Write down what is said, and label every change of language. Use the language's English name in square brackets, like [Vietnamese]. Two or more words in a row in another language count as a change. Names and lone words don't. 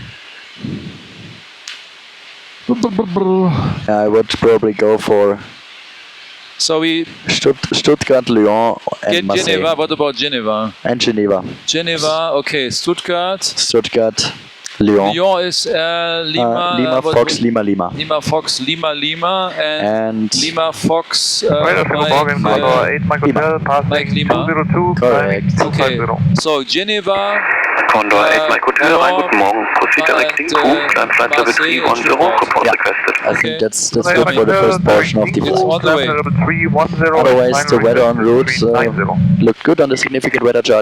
[English] I would probably go for Stuttgart, Lyon and Marseille. Geneva, what about Geneva? And Geneva. Geneva, okay, Stuttgart, Lyon. Lyon is Lima, Fox, Lima, Lima. Lima, Fox, Lima, Lima, and Lima, Fox, Mike Lima. 202, correct. Okay, so Geneva, Condor 8 Mike Hotel, [German] guten Morgen, [English] proceed direct Link, climb flight level 310, report requested. I think that's good for the first portion of the flight. Otherwise the weather en route looked good on the significant weather chart.